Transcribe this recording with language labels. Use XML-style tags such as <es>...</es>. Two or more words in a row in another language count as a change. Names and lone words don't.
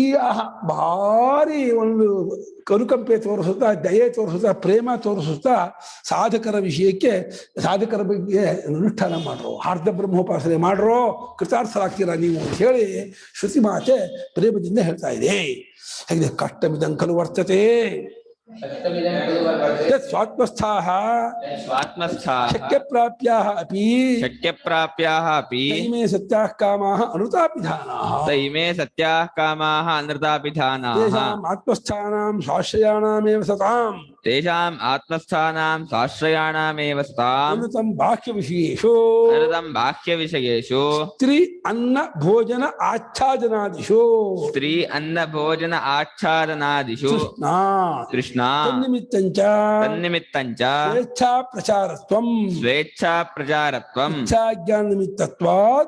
<kn>ಭಾರಿ ಒಂದು ಕನುಕಂಪೆ ತೋರಿಸುತ್ತಾ, ದಯೆ ತೋರಿಸುತ್ತಾ, ಪ್ರೇಮ ತೋರಿಸುತ್ತಾ ಸಾಧಕರ ವಿಷಯಕ್ಕೆ, ಸಾಧಕರ ಬಗ್ಗೆ ಅನುಷ್ಠಾನ ಮಾಡ್ರೋ, ಹಾರ್ದ ಬ್ರಹ್ಮೋಪಾಸನೆ ಮಾಡ್ರೋ, ಕೃತಾರ್ಥರಾಗ್ತೀರಾ ನೀವು ಅಂತ ಹೇಳಿ ಶ್ರುತಿ ಮಾತೆ ಪ್ರೇಮದಿಂದ ಹೇಳ್ತಾ ಇದೆ.</kn> <sa>ಹೇಗಿದೆ? ಕಷ್ಟಮಿದಂ ಖಲು ವರ್ತತೆ ಸ್ವಾತ್ಮಸ್ಥಾಃ ಶಕ್ಯಪ್ರಾಪ್ಯಾಃ ಅಪಿ ತೈಮೇ ಸತ್ಯಾಃ ಕಾಮಾಃ ಅನೃತಾಪಿಧಾನಾಃ. ತೈಮೇ ಸತ್ಯಾಃ ಕಾಮಾಃ ಅನೃತಾಪಿಧಾನಾಃ. ತೇಷಾಂ ಆತ್ಮಸ್ಥಾನಾಂ ಸ್ವಾಶ್ರಯಾಣಾಮೇವ ಸತಾಂ. ತೇಷಾಂ ಆತ್ಮಸ್ಥಾನಾಂ ಸ್ವಾಶ್ರಯಾಣಾಮೇವ ಸತಾಂ. ಅನೃತಂ ಬಾಹ್ಯ ವಿಷಯೇಷು. ಅನೃತಂ ಬಾಹ್ಯ ವಿಷಯೇಷು. ಸ್ತ್ರೀ ಅನ್ನ ಭೋಜನ ಆಚ್ಛಾದನಾದಿಷು. ಸ್ತ್ರೀ ಅನ್ನ ಭೋಜನ ಆಚ್ಛಾದನಾದಿಷು. ಕೃಷ್ಣ ತನ್ನಿಮಿತ್ತಂಚ ಸ್ವೇಚ್ಛಾ ಪ್ರಚಾರತ್ವಂ. ಸ್ವೇಚ್ಛಾ ಪ್ರಚಾರತ್ವಂ. ಇಚ್ಛಾಜ್ಞಾನ ನಿಮಿತ್ತತ್ವಾತ್.</sa>